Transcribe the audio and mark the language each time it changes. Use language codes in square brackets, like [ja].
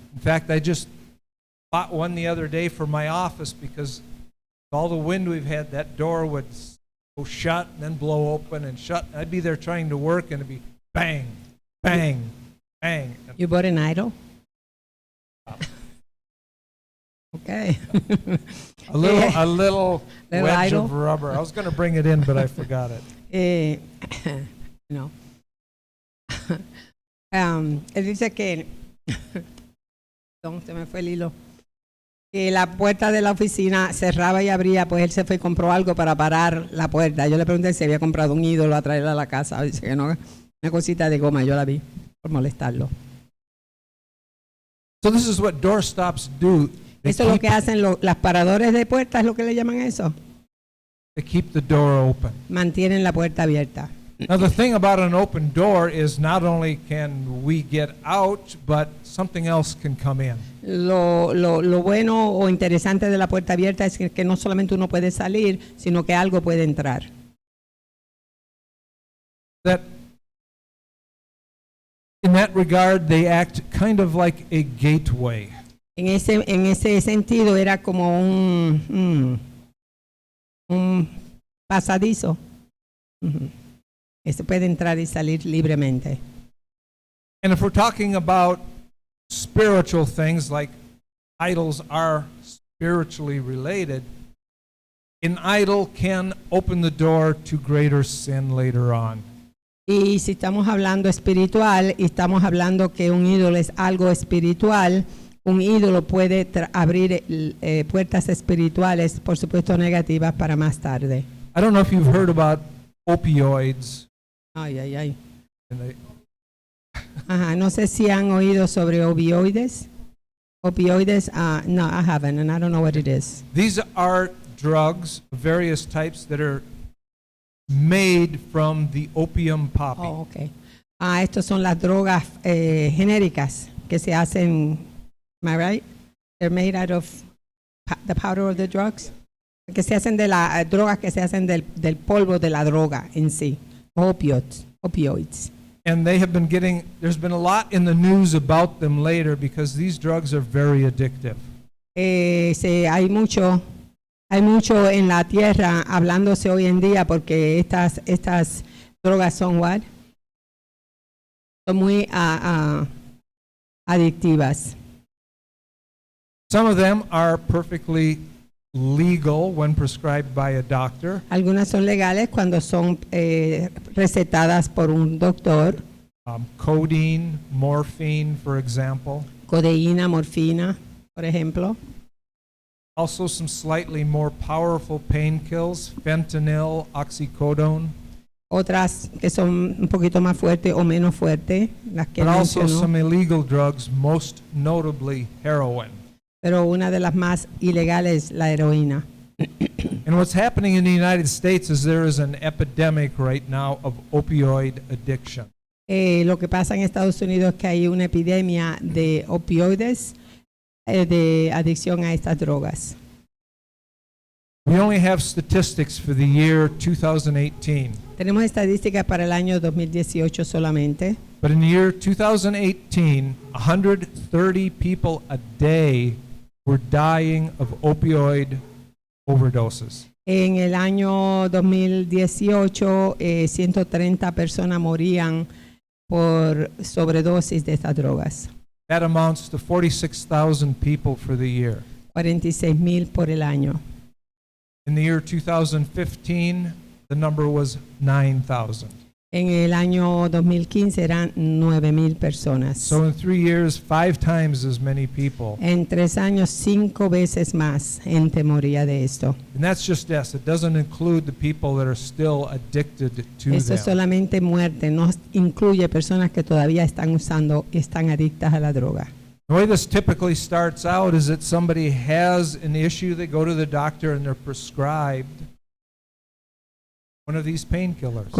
[en] In fact, I just bought one the other day for my office because all the wind we've had, that door would go shut and then blow open and shut. I'd be there trying to work and it'd be bang, bang, bang. You bought an idol? Okay. A little Little wedge idol? of rubber. I was going to bring it in, but I forgot it. No. [es] Él dice que, perdón, se me fue el hilo, que la puerta de la oficina cerraba y abría, pues él se fue y compró algo para parar la puerta. Yo le pregunté si había comprado un ídolo a traerla a la casa. Dice que no, una cosita de goma, yo la vi por molestarlo. [en] So this is what doorstops do. [es] Eso es lo que hacen las paradores de puertas, ¿es lo que le llaman eso? [en] They keep the door open. [es] Mantienen la puerta abierta. [en] Now the thing about an open door is not only can we get out, but something else can come in. [es] Lo bueno o interesante de la puerta abierta es que no solamente uno puede salir, sino que algo puede entrar. [en] That in that regard, they act kind of like a gateway. [es] En ese sentido era como un pasadizo. Ujú. Se puede entrar y salir libremente. [en] And if we're talking about spiritual things, like idols are spiritually related, an idol can open the door to greater sin later on. [es] Y si estamos hablando espiritual y estamos hablando que un ídolo es algo espiritual, un ídolo puede abrir puertas espirituales, por supuesto negativas, para más tarde. [en] I don't know if you've heard about opioids. Ay, ay, ay. And they, [es] Ajá, no sé si han oído sobre opioides. [en] Opioides, no, I haven't, and I don't know what it is. these are drugs of various types that are made from the opium poppy. Oh, okay. [es] Estos son las drogas genéricas que se hacen, [en] am I right? They're made out of the powder of the drugs. [es] Que se hacen de las drogas que se hacen del polvo de la droga en sí. [en] Opioids. And they have been getting, there's been a lot in the news about them later because these drugs are very addictive. [es] Hay mucho en la tierra hablándose hoy en día porque estas drogas son [en] what? [es] Son muy adictivas. [en] Some of them are perfectly legal when prescribed by a doctor. [es] Algunas son legales cuando son recetadas por un doctor. [en] Codeine, morphine, for example. [es] Codeína, morfina, por ejemplo. [en] Also some slightly more powerful painkillers, fentanyl, oxycodone. [es] Otras que son un poquito más fuertes o menos fuertes, las que [en] But also [es] mencionó. [en] some illegal drugs, most notably heroin. [es] Pero una de las más ilegales, la heroína. [en] And what's happening in the United States is there is an epidemic right now of opioid addiction. [es] Lo que pasa en Estados Unidos es que hay una epidemia de opioides de adicción a estas drogas. [en] We only have statistics for the year 2018. [es] Tenemos estadísticas para el año 2018 solamente, [en] But in the year 2018, 130 people a day were dying of opioid overdoses. [es] en el año 2018 130 personas morían por sobredosis de estas drogas, [en] That amounts to 46,000 people for the year. [es] 46,000 por el año. [en] In the year 2015, the number was 9,000. [es] En el año 2015 eran 9,000 personas. [en] So in 3 years, 5 times as many people. [es] En 3 años, 5 veces más gente moría de esto. [en] And that's just deaths. It doesn't include the people that are still addicted to [es] Eso es [en] them. [es] solamente muerte, no incluye personas que todavía están usando y están adictas a la droga. [en] The way this typically starts out is that somebody has an issue, they go to the doctor and they're prescribed one of these painkillers.